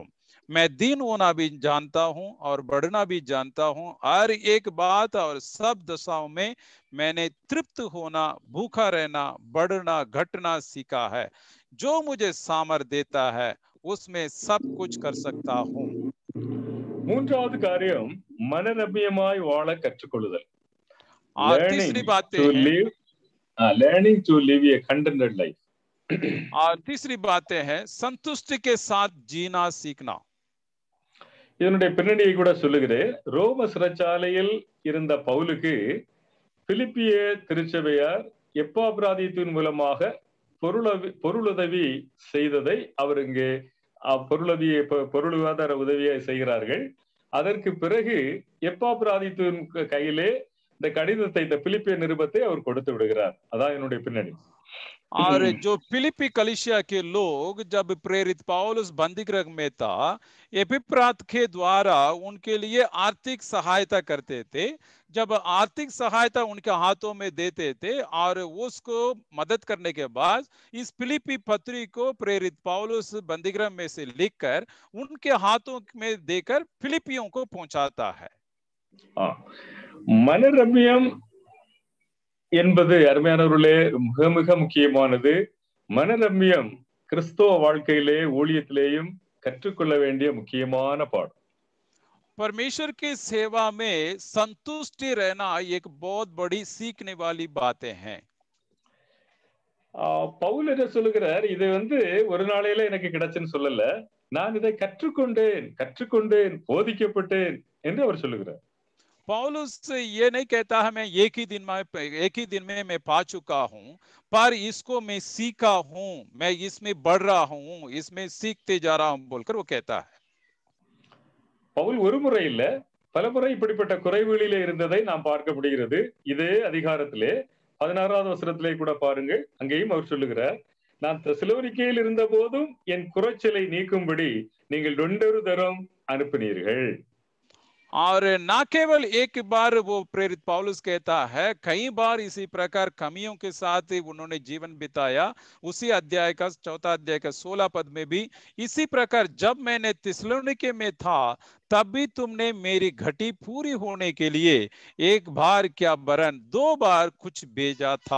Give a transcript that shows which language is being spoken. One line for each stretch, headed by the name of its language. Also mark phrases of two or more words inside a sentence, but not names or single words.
Hindi: मैं दीन होना भी जानता हूं और बढ़ना भी जानता हूं। हर एक बात और सब दशाओं में मैंने तृप्त होना, भूखा रहना, बढ़ना, घटना सीखा है। जो मुझे सामर्थ देता है उसमें सब कुछ कर सकता हूं।
Tamil: மூன்றாவது காரியம், மனரம்யமாய் வாழ கற்றுக்கொள்ளுதல்.
Hindi: और तीसरी बात
English: learning to live a contented life.
Hindi: और तीसरी बातें है संतुष्टि के साथ जीना सीखना।
Tamil: இதனுடைய பின்னணியை கூட சொல்லுகிறேன். ரோம சிறைச்சாலையில் இருந்த பவுலுக்கு பிலிப்பிய திருச்சபையார் எப்பாபிராதியத்தின் மூலமாக பொருளுதவி செய்ததை அவர் இங்கே பொருளாதார உதவியை செய்கிறார்கள். அதற்கு பிறகு எப்பாபிராதியத்தின் கையிலே இந்த கடிதத்தை, இந்த பிலிப்பிய நிருபத்தை அவர் கொடுத்து விடுகிறார். அதான் என்னுடைய பின்னணி.
Hindi: और जो फिलिपी कलीसिया के लोग जब प्रेरित पौलुस बंदीगृह में था, एपिफ्रात के द्वारा उनके लिए आर्थिक सहायता करते थे। जब आर्थिक सहायता उनके हाथों में देते थे और उसको मदद करने के बाद इस फिलिपी पत्री को प्रेरित पौलुस बंदीगृह में से लिखकर उनके हाथों में देकर फिलिपियों को पहुंचाता है।
Tamil: மனரம்யம் என்பது அருமையானவர்களே மிக மிக முக்கியமானது. மனரம்யம் கிறிஸ்தவ வாழ்க்கையிலே ஊழியத்திலேயும் கற்றுக்கொள்ள வேண்டிய முக்கியமான பாடம்.
Hindi: परमेश्वर की सेवा में संतुष्टि रहना एक बहुत बड़ी सीखने वाली बातें हैं.
Tamil: பவுல் என்ன சொல்லுகிறார், இது ஒரு நாளையில எனக்கு கிடைச்சுன்னு சொல்லல, நான் இதை கற்றுக்கொண்டேன் போதிக்கப்பட்டேன் என்று அவர் சொல்லுகிறார்.
Hindi: पौलुस ये नहीं कहता है मैं एक ही दिन में मैं पा चुका हूं, पर इसको मैं सीखा हूं, मैं इसमें बढ़ रहा हूं, इसमें सीखते जा रहा हूं बोलकर वो कहता है.
Tamil: பவுல் ஒரு முறை இல்ல, பல முறை இப்படிப்பட்ட குறைவுகளிலே இருந்ததை நாம் பார்க்க முடிகிறது. இதே அதிகாரத்திலே 16வது வசனத்திலே கூட பாருங்கள், அங்கேயும் அவர் சொல்லுகிறார், நான் தெசலோனிக்கேயில் இருந்த போதும் என் குறைச்சலை நீக்கும்படி நீங்கள் 2 தரம் அனுப்பினீர்கள்.
Hindi: और ना केवल एक बार वो प्रेरित पौलुस कहता है, कई बार इसी प्रकार कमियों के साथ उन्होंने जीवन बिताया. उसी अध्याय का 4 अध्याय का 16 पद में भी इसी प्रकार जब मैंने थिस्सलुनीके में था तब भी तुमने मेरी घटी पूरी होने के लिए एक बार क्या वरन 2 बार कुछ भेजा था.